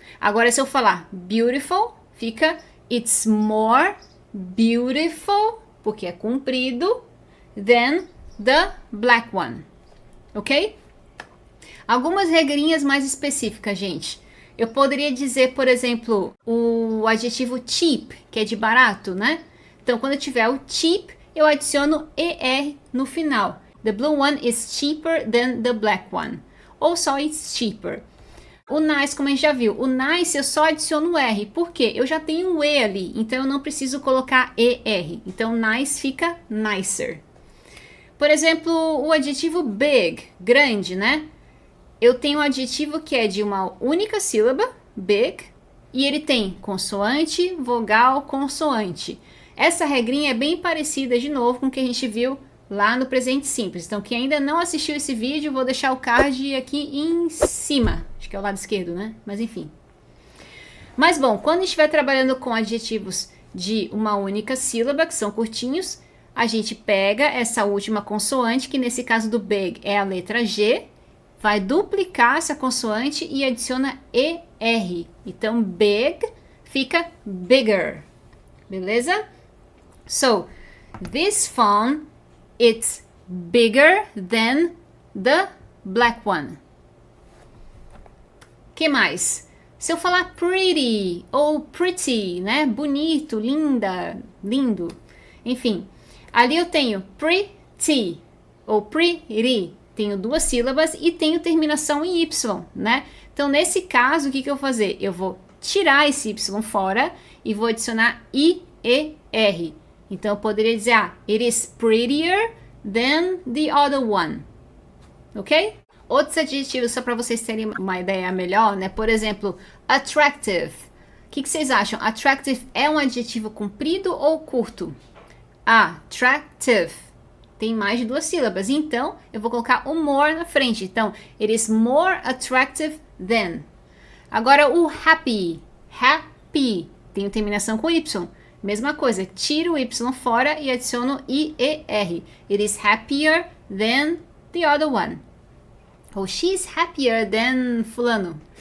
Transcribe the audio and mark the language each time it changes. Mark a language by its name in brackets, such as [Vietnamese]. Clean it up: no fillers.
[Portuguese] Agora, se eu falar beautiful, fica [English] it's more beautiful, [Portuguese] porque é comprido, [English] than the black one. [Portuguese] Ok? Algumas regrinhas mais específicas, gente. Eu poderia dizer, por exemplo, o adjetivo cheap, que é de barato, né? Então, quando eu tiver o cheap, eu adiciono ER no final. [English] The blue one is cheaper than the black one. [Portuguese] Ou só [English] it's cheaper. [Portuguese] O nice, como a gente já viu, o nice eu só adiciono R. Por quê? Eu já tenho um E ali, então eu não preciso colocar ER. Então, nice fica nicer. Por exemplo, o adjetivo big, grande, né? Eu tenho um adjetivo que é de uma única sílaba, big, e ele tem consoante, vogal, consoante. Essa regrinha é bem parecida, de novo, com o que a gente viu lá no presente simples. Então, quem ainda não assistiu esse vídeo, vou deixar o card aqui em cima. Acho que é o lado esquerdo, né? Mas enfim. Mas bom, quando estiver trabalhando com adjetivos de uma única sílaba, que são curtinhos, a gente pega essa última consoante, que nesse caso do big é a letra G, vai duplicar essa consoante e adiciona ER. Então, big fica bigger. Beleza? [English] So, this phone, it's bigger than the black one. [Portuguese] Que mais? Se eu falar pretty ou pretty, né? Bonito, linda, lindo. Enfim, ali eu tenho pretty ou pretty. Tenho duas sílabas e tenho terminação em Y, né? Então, nesse caso, o que eu vou fazer? Eu vou tirar esse Y fora e vou adicionar IER. Então, eu poderia dizer, [English] it is prettier than the other one. [Portuguese] Ok? Outros adjetivos, só para vocês terem uma ideia melhor, né? Por exemplo, attractive. O que vocês acham? Attractive é um adjetivo comprido ou curto? Attractive. Tem mais de duas sílabas. Então, eu vou colocar o more na frente. [English] Então, it is more attractive than. [Portuguese] Agora, o happy. Happy. Tem terminação com Y. Mesma coisa. Tiro o Y fora e adiciono IER. [English] It is happier than the other one. Ou she's happier than fulano.